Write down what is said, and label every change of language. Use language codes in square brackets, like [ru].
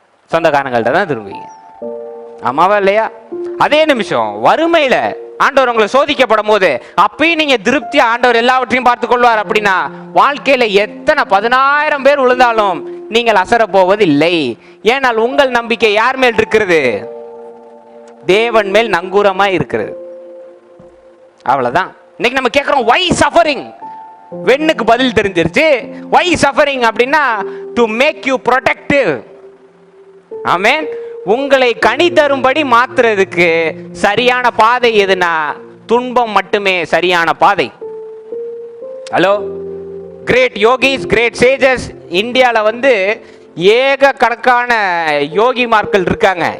[ta] சொந்தக்காரங்கள்ட்ட தான் திரும்புவீங்க. ஆமாவா இல்லையா? அதே நிமிஷம் வறுமையில ஆண்டவர் உங்களை சோதிக்கப்படும் போது அப்பயும் நீங்க திருப்தியா ஆண்டவர் எல்லாவற்றையும் பார்த்து கொள்வார் அப்படின்னா, வாழ்க்கையில எத்தனை 10,000 பேர் விழுந்தாலும் நீங்கள் அசர போவது இல்லை. ஏனால் உங்கள் நம்பிக்கை யார் மேல் இருக்கிறது? தேவன் மேல் நங்கூரமா இருக்கிறது. அவ்வளவுதான். இன்னைக்கு நம்ம கேட்கிறோம் [en] why suffering? [ta] வெண்ணுக்கு பதில் தெரிஞ்சிருச்சு. [en] why suffering [ta] அப்படின்னா [en] to make you protective. [ta] ஆமென். உங்களை கனி தரும்படி மாத்துறதுக்கு சரியான பாதை எதுனா துன்பம் மட்டுமே சரியான பாதை. Hello, great yogis, great sages இந்தியாவில் ஏக கணக்கான யோகிமார்கள் இருக்காங்க.